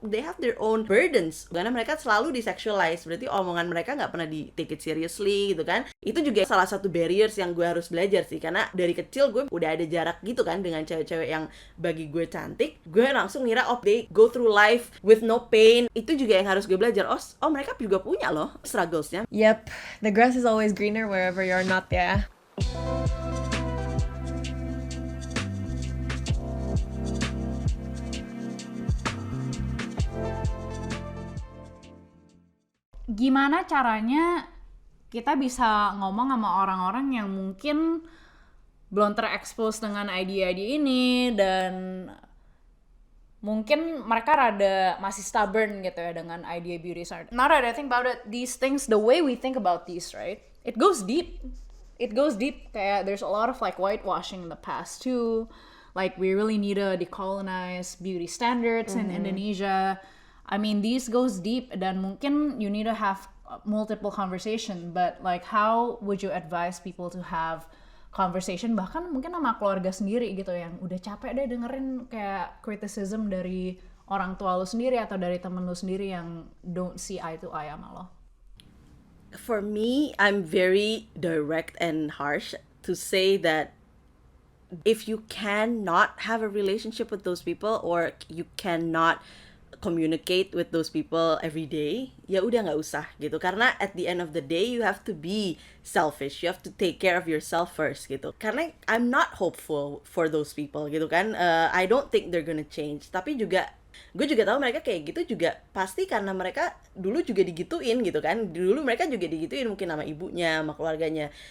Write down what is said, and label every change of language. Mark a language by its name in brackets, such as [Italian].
[English] They have their own burdens, [Indonesian] karena mereka selalu disexualize. Berarti omongan mereka nggak pernah di [English] take it seriously [Indonesian] gitu kan. Itu juga salah satu barriers yang gue harus belajar sih. Karena dari kecil gue udah ada jarak gitu kan dengan cewek-cewek yang bagi gue cantik. Gue langsung ngira, [English] oh they go through life with no pain. [Indonesian] Itu juga yang harus gue belajar. Oh mereka juga punya loh strugglesnya. [English] Yep, the grass is always greener wherever you're not ya. [Indonesian] Gimana caranya kita bisa ngomong sama orang-orang yang mungkin belum terekspos dengan ide-ide ini dan mungkin mereka rada masih stubborn gitu ya dengan idea beauty standard. [English] Now that I think about it, these things, the way we think about these, right? It goes deep. It goes deep. Kayak there's a lot of like whitewashing in the past too. Like we really need to decolonize beauty standards in Indonesia. I mean, these goes deep [Indonesian] dan mungkin [English] you need to have multiple conversation, but like how would you advise people to have conversation [Indonesian] bahkan mungkin sama keluarga sendiri gitu yang udah capek deh dengerin kayak criticism dari orang tua lu sendiri atau dari temen lu sendiri yang [English] don't see eye to eye [Indonesian] sama lo? [English] For me, I'm very direct and harsh to say that if you cannot have a relationship with those people or you cannot communicate with those people every day, [Indonesian] ya udah nggak usah gitu. [English] Karena at the end of the day you have to be selfish, you have to take care of yourself first gitu. Karena I'm not hopeful for those people gitu kan. I don't think they're gonna change. [Indonesian] Tapi juga gue juga tahu mereka kayak gitu juga pasti karena mereka dulu juga digituin gitu kan. Dulu mereka juga digituin mungkin sama ibunya, sama keluarganya.